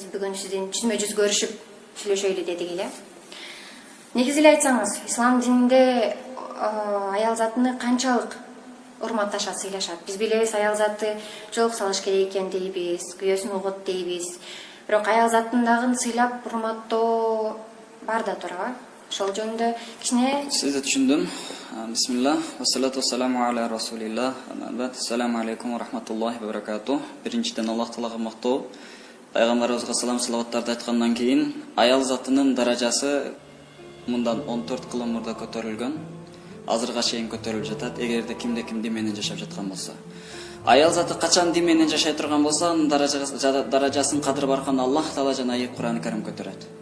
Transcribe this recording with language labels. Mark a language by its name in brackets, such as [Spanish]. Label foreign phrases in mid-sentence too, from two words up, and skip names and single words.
[Kyrgyz] Бүгүн сиздин жүзмө жүз көрүшүп сүйлөшөлү дедик эле. Негизи эле айтсаңыз, ислам дининде аял затыны канчалык урматташат, сыйлашат? Биз билебиз, аял заты жоолук салыш керек экен дейбиз, күйөөсүн угут дейбиз. Бирок аял затын дагы сыйлап урматтоо бар да туурабы? Ошол жөнүндө кичине Сизди түшүндүм. [Arabic] بسم الله والصلاة والسلام على رسول الله. السلام عليكم ورحمة الله وبركاته. [Kyrgyz] Биринчиден Аллах Таалага мактоо. Пайгамбарыбызга салам салаваттарды айткандан кийин аял затынын даражасы мындан 14 кыл мурда көтөрүлгөн. Азырга чейин көтөрүлүп жатат. Эгерде кимде ким дин менен жашап жаткан болсо. Аял заты качан дин менен жашай турган болсо, анын даражасын кадыр баркан Аллах Таала жана Кур'ан Карим көтөрөт.